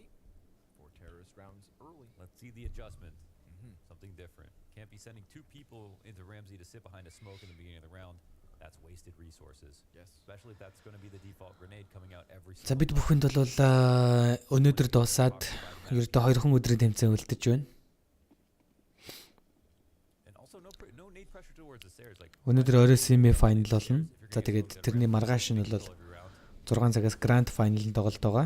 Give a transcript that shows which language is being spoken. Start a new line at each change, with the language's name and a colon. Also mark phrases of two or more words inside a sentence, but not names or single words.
English: 4 terrorist rounds early. Let's see the adjustment. Something different. Can't be sending 2 people into Ramsey to sit behind a smoke in the beginning of the round. That's wasted resources. Yes. Especially if that's going to be the default grenade coming out every.
Mongolian: За бид бүхэнд бол өнөөдөр дуусаад ердөө 2 хон өдрийн тэмцээн үлдэж байна. Өнөөдөр орой
English: semi final
Mongolian: болно. За тэгээд тэрний маргааш нь бол 6 цагаас
English: Grand Final-
Mongolian: д тоглолт байгаа.